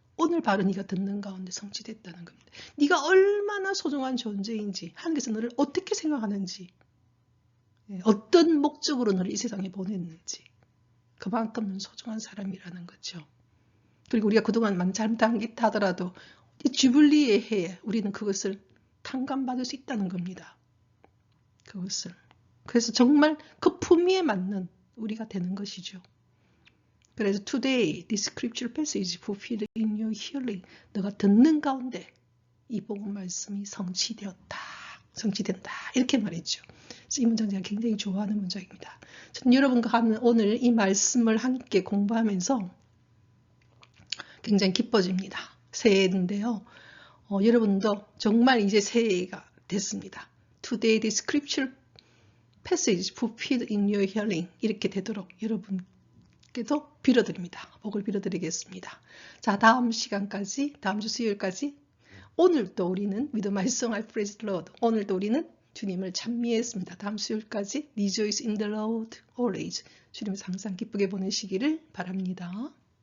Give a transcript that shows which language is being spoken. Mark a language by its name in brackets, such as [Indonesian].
[Korean] 오늘 바로 네가 듣는 가운데 성취됐다는 겁니다. 네가 얼마나 소중한 존재인지, 하나님께서 너를 어떻게 생각하는지, 어떤 목적으로 너를 이 세상에 보냈는지, 그만큼 소중한 사람이라는 거죠. 그리고 우리가 그동안 많이 잘못한 게 있다 하더라도 이 주빌리의 해에 우리는 그것을 탕감받을 수 있다는 겁니다. 그것을. 그래서 정말 그 품위에 맞는 우리가 되는 것이죠. 그래서 [English] today this scripture passage fulfilled in your hearing. [Korean] 너가 듣는 가운데 이 복음 말씀이 성취되었다. 성취된다. 이렇게 말했죠. 그래서 이 문장 제가 굉장히 좋아하는 문장입니다. 저는 여러분과 오늘 이 말씀을 함께 공부하면서 굉장히 기뻐집니다. 새해인데요. 여러분도 정말 이제 새해가 됐습니다. [English] Today the scripture passage fulfilled in your hearing. [Korean] 이렇게 되도록 여러분께도 빌어드립니다. 복을 빌어드리겠습니다. 자, 다음 시간까지, 다음 주 수요일까지 오늘도 우리는 [English] with my song I praise the Lord. [Korean] 오늘도 우리는 주님을 찬미했습니다. 다음 수요일까지 [English] rejoice in the Lord always. [Korean] 주님을 항상 기쁘게 보내시기를 바랍니다.